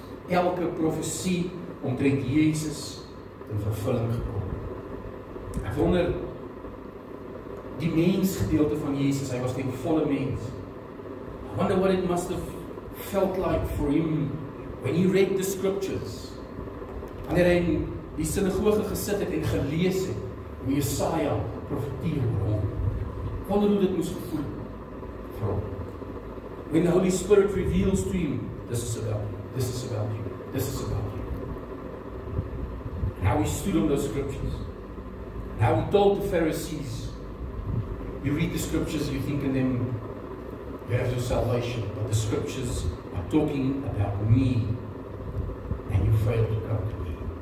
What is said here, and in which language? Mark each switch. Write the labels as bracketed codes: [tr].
[af] Elke profesie omtrent Jesus in vervulling gekom. Ek wonder, die mensgedeelte van Jesus, hy was ten volle mens. [en] I wonder what it must have felt like for Him when He read the scriptures. [af] Wanneer hy in die sinagoge gesit het en gelees het, hoe Jesaja profeteer oor hom. Wonder hoe dit moes gevoel vir hom. [en] When the Holy Spirit reveals to him, this is about you, this is about you, this is about you. And how he stood on those scriptures. And how he told the Pharisees, you read the scriptures, you think in them, you have your salvation, but the scriptures are talking about me, and you fail to come to me.